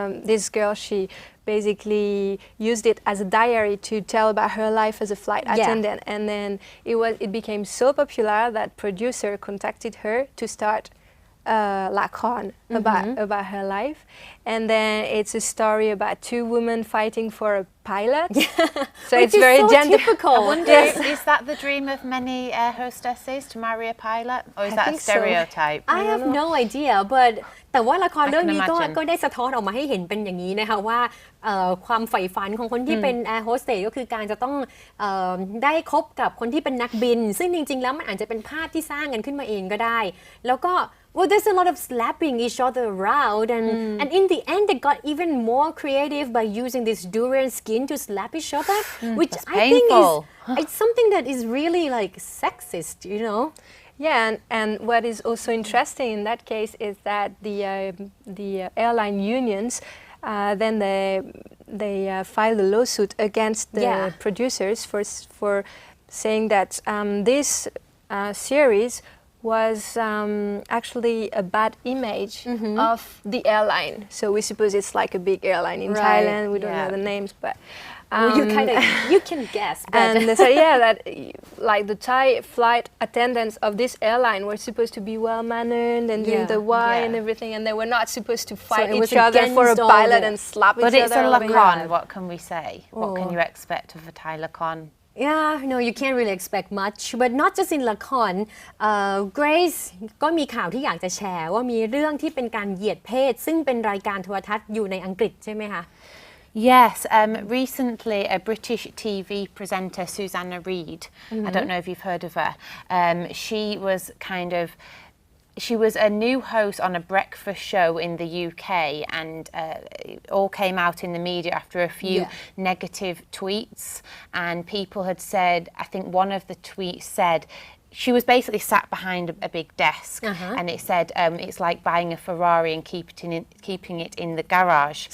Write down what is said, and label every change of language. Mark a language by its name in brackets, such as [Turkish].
[English] this girl she basically used it as a diary to tell about her life as a flight attendant and then it became so popular that producer contacted her to start lakon about her life and then it's a story about two women fighting for a pilot so it's very typical I wonder is that the dream of many air hostesses to marry a pilot or is that a stereotype I have no idea but [Thai] แต่ว่าละครเรื่องนี้ก็ได้สะท้อนออกมาให้เห็นเป็นอย่างนี้นะคะว่าความใฝ่ฝันของคนที่เป็นแอร์โฮสเตสก็คือการจะต้องได้คบกับคนที่เป็นนักบินซึ่งจริงๆแล้วมันอาจจะเป็นภาพที่สร้างกันขึ้นมาเองก็ได้แล้วก็ [English] Well, there's a lot of slapping each other around, and in the end, they got even more creative by using this durian skin to slap each other, which I think it's something that is really like sexist, you know. Yeah, and what is also interesting in that case is that the airline unions then they filed a lawsuit against the producers for saying that this series was actually a bad image of the airline. So we suppose it's like a big airline in Thailand. We don't know the names, but you can guess. And they said, that like the Thai flight attendants of this airline were supposed to be well mannered and doing the Y and everything, and they were not supposed to fight each other for a pilot and slap each other. But it's a lakon. What can we say? What can you expect of a Thai lakon?Yeah, no, you can't really expect much, but not just in [Thai] ละคร Grace ก็มีข่าวที่อยากจะแชร์ว่ามีเรื่องที่เป็นการเหยียดเพศซึ่งเป็นรายการโทรทัศน์อยู่ในอังกฤษใช่ไหมคะ [English] Yes, recently a British TV presenter, Susanna Reid, I don't know if you've heard of her, she was a new host on a breakfast show in the UK and it all came out in the media after a few negative tweets and people had said, I think one of the tweets said, she was basically sat behind a big desk and it said it's like buying a Ferrari and keeping it in the garage.